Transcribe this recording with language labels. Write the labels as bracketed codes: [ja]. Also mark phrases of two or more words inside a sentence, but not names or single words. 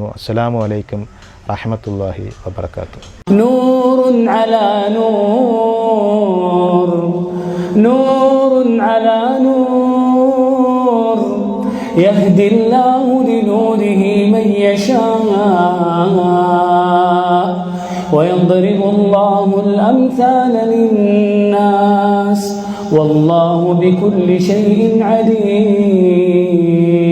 [ar] السلام عليكم رحمة الله وبركاته. نور على نور نور على نور يهدي الله لنوره من يشاء ويضرب الله الأمثال للناس والله بكل شيء عليم.